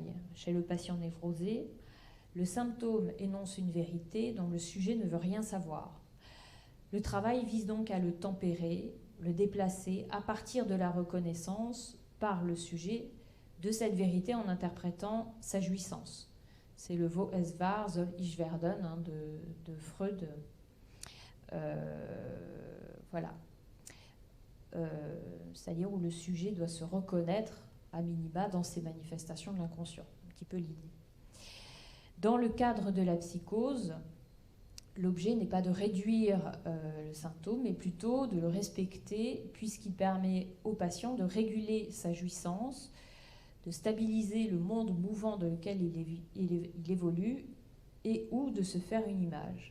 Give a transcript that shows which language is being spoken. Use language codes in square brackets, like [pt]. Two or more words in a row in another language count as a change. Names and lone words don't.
[fr] Chez le patient névrosé, le symptôme énonce une vérité dont le sujet ne veut rien savoir. Le travail vise donc à le tempérer, le déplacer à partir de la reconnaissance par le sujet de cette vérité en interprétant sa jouissance. C'est le [de] Wo es wahr, soll ich werden [fr] de Freud. Voilà. C'est-à-dire où le sujet doit se reconnaître à minima dans ces manifestations de l'inconscient. Un petit peu l'idée. Dans le cadre de la psychose, l'objet n'est pas de réduire le symptôme, mais plutôt de le respecter, puisqu'il permet au patient de réguler sa jouissance, de stabiliser le monde mouvant dans lequel il évolue, et ou de se faire une image.